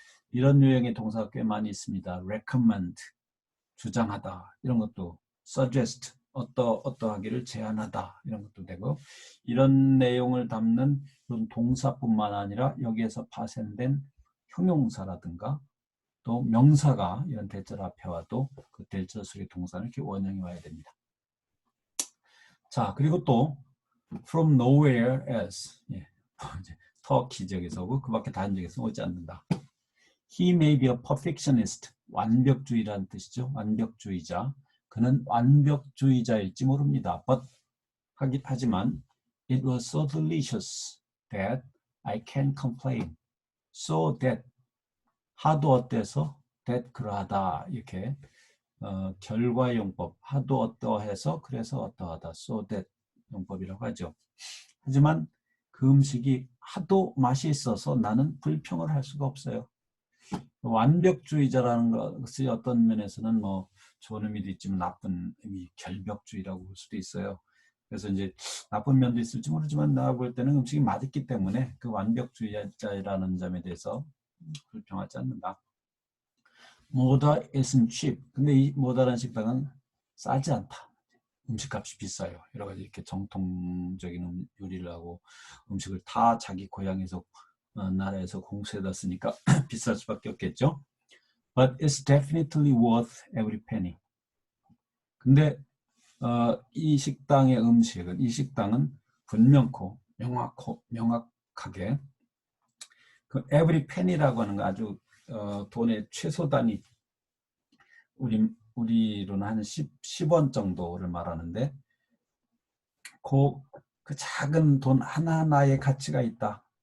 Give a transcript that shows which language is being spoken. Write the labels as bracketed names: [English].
[Korean] 이런 유형의 동사가 꽤 많이 있습니다. recommend, 주장하다 이런 것도, suggest, 어떠하기를 제안하다 이런 것도 되고, 이런 내용을 담는 그런 동사뿐만 아니라 여기에서 파생된 형용사라든가 또 명사가 이런 대절 앞에 와도 그 대절 속의 동사는 이렇게 원형이 와야 됩니다. 자, 그리고 또 [English] from nowhere as, [Korean] 예, 이제 터키 지역에서 오고 그 밖에 다른 지역에서 오지 않는다. [English] He may be a perfectionist, [Korean] 완벽주의라는 뜻이죠. 완벽주의자. 그는 완벽주의자일지 모릅니다. [English] But [Korean] 하지만 [English] it was so delicious that I can't complain. [Korean] So that, 하도 어때서 that 그러하다 이렇게 결과용법, 하도 어떠해서 그래서 어떠하다, so that 용법이라고 하죠. 하지만 그 음식이 하도 맛이 있어서 나는 불평을 할 수가 없어요. 완벽주의자라는 것이 어떤 면에서는 뭐 좋은 의미도 있지만 나쁜 의미, 결벽주의라고 볼 수도 있어요. 그래서 이제 나쁜 면도 있을지 모르지만 내가 볼 때는 음식이 맛있기 때문에 그 완벽주의자라는 점에 대해서 불평하지 않는다. [English] 모다 isn't cheap. [Korean] 근데 이 모다라는 식당은 싸지 않다. 음식값이 비싸요. 여러 가지 이렇게 정통적인 요리를 하고 음식을 다 자기 고향에서 나라에서 공수해다 쓰니까 비쌀 수밖에 없겠죠. [English] But it's definitely worth every penny. [Korean] 근데 이 식당의 음식은, 이 식당은 분명코 명확하게 그 every penny라고 하는 거 아주 돈의 최소 단위, 우리로는 한 10원 정도를 말하는데 그 작은 돈 하나하나의 가치가 있다.